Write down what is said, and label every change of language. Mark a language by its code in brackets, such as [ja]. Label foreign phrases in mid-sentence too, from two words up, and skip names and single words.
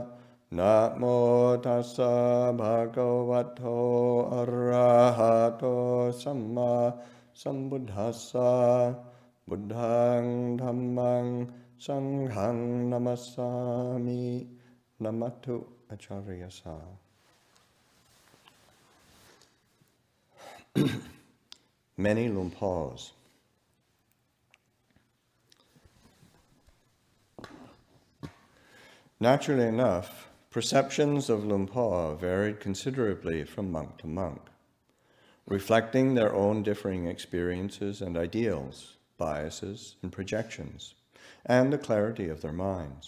[pi] Namo tassa bhagavato arahato samma sambuddhassa. Buddhang dhammang Sanghang namasami. Namatu acharyasa. [en] Many Luang Pors. Naturally enough, perceptions of Luang Por varied considerably from monk to monk, reflecting their own differing experiences and ideals, biases and projections, and the clarity of their minds.